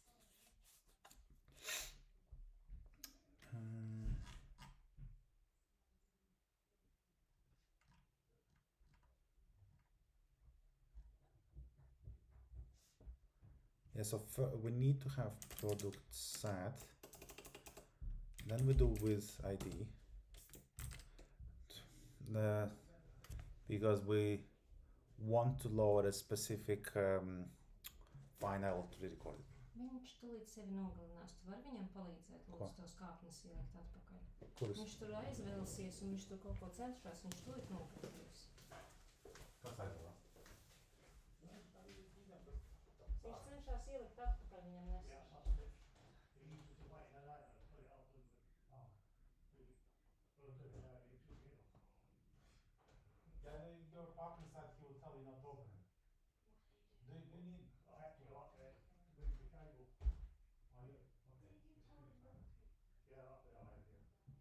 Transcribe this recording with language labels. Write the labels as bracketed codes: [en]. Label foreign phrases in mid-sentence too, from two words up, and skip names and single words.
[en] yeah, so we need to have product set, then we do with ID, because we want to load a specific file to be recorded. [lv] Viņš tulīt sevi nogalinās. Tu vari viņam palīdzēt, lūdzu, tos kāpnes ielikt atpakaļ. Kuras? Viņš tur aizvēlsies un viņš tur kaut ko cenšas, viņš tulīt nogalinās. Kas aizvēlās? Viņš cenšas ielikt atpakaļ, viņam nesaka. [en] Your partner said he would tell you not to open it. Do you need bring the cable? Oh, yeah. Okay. Yeah, that's it. Okay.